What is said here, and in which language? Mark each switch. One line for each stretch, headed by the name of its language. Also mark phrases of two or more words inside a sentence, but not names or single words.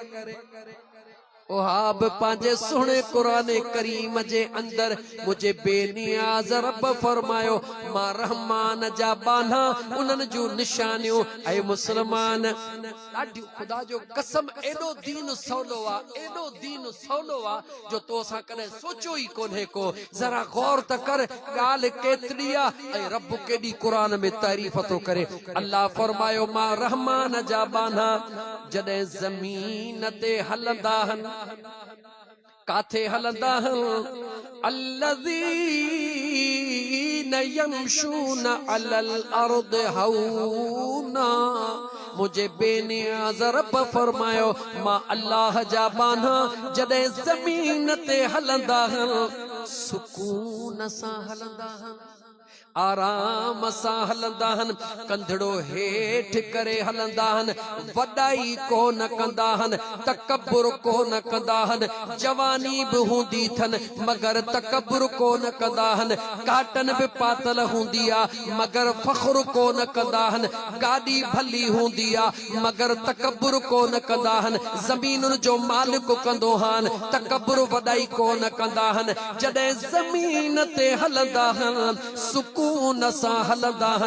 Sindhi: ओहाब पंहिंजे सुहिणे क़ुरान करीम जे अंदर मुझे बेनियाज़ रब फरमायो मां रहमान जा बाना उन्हनि जूं निशानियूं ऐ मुसलमान ॾाढी ख़ुदा जो कसम एॾो दीन सवलो आहे, एॾो दीन सवलो आहे जो तो असां कॾहिं सोचियो ई कोन्हे को। ज़रा गौर त कर ॻाल्हि केतिरी आहे ऐं रब केॾी क़ुरान में तारीफ़ थो करे। अल्लाह फरमायो मां रहमान जा बाना जॾहिं ज़मीन ते हलंदा आहिनि, काथे हलंदा आहिनि
Arabic: الذين يمشون على الأرض هونا,
Sindhi: मुझे बेनियाज़ रब फरमायो मां अल्लाह जा बाना जॾहिं ज़मीन ते हलंदा हन सुकून सां हलंदा हन, आराम सां हलंदा हन, कंधड़ो हेठ करे हलंदा हन, वॾाई को न कंदा हन, तकब्बुर को न कंदा हन, जवानी भी हूंदी थन मगर तकब्बुर को न कंदा हन, काटन भी पातल हूंदी आ मगर फख्र को न कंदा हन, गाड़ी भली हूंदी आ मगर तकब्बुर को न कंदा हन, ज़मीनुन जो मालिक कंदो हन, तकब्बुर वॾाई को न कंदा हन, जॾहिं ज़मीन ते हलंदा हन सुकून सां हलंदा हन।